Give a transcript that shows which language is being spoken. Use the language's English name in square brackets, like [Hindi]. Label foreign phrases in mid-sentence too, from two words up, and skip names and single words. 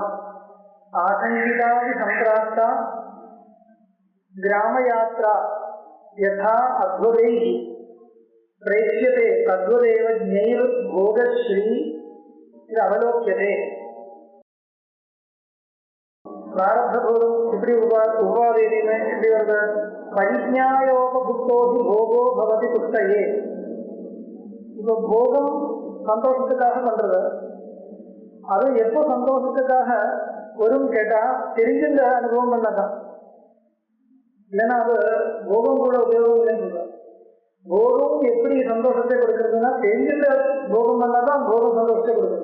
[Sanskrit] आशङ्कितापि सम्प्राप्ता ग्रामयात्रा यथा अद्भुतैः प्रेक्ष्यते तद्वदेव ज्ञैर्भोगश्री अवलोक्यते। प्रारब्धभोगं इपरि उपादेति परिज्ञायोपभुक्तो हि भोगो भवति तुष्टये। [Tamil] இப்போ போகம் சந்தோஷத்துக்காக பண்றது, அது எப்போ சந்தோஷத்துக்காக வரும்னு கேட்டா தெரிஞ்சுங்க அனுபவம் பண்ணதான், இல்லைன்னா அது போகம் கூட உபயோகம் இல்லைன்னு சொல்றாங்க. போகம் எப்படி சந்தோஷத்தை கொடுக்கறதுன்னா தெரிஞ்சுங்க போகம் பண்ணாதான் போகம் சந்தோஷத்தை கொடுக்குறது.